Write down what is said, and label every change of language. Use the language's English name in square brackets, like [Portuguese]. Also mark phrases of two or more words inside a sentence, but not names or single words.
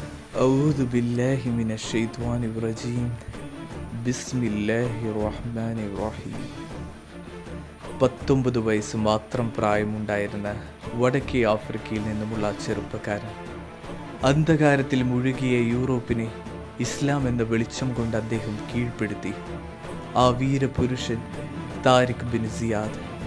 [Arabic] أعوذ بالله من الشيطان الرجيم بسم الله الرحمن الرحيم [Malayalam] 19 വയസ്സ് മാത്രം പ്രായമുണ്ടായിരുന്ന വടക്കേ ആഫ്രിക്കയിൽ നിന്നുമുള്ള ചെറുപ്പക്കാരൻ അന്ധകാരത്തിൽ മുഴുകിയ യൂറോപ്പിനെ ഇസ്ലാം എന്ന വെളിച്ചം കൊണ്ട് അദ്ദേഹം കീഴ്പ്പെടുത്തി. ആ വീരപുരുഷൻ താരിഖ് ബിൻ സിയാദ്.